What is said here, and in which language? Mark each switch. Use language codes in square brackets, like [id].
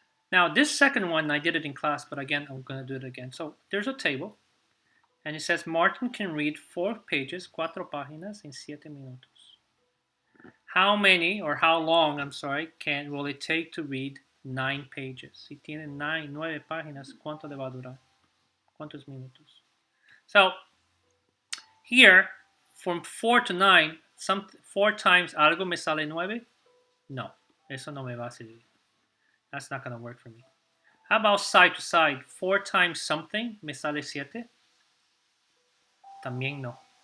[en] Now this second one, I did it in class, but again, I'm going to do it again. So there's a table, and it says Martin can read 4 pages, [es] 4 páginas, en 7 minutos. [en] How many, or how long, I'm sorry, will it take to read 9 pages? [es] Si tiene 9 páginas, ¿cuánto le va a durar? ¿Cuántos minutos? [en] So here, from 4 to 9, 4 times [es] algo me sale [en] 9? [es] No, eso no me va a servir. [en] That's not going to work for me. How about side to side? 4 times something [es] me sale [en] 7? [es] También no.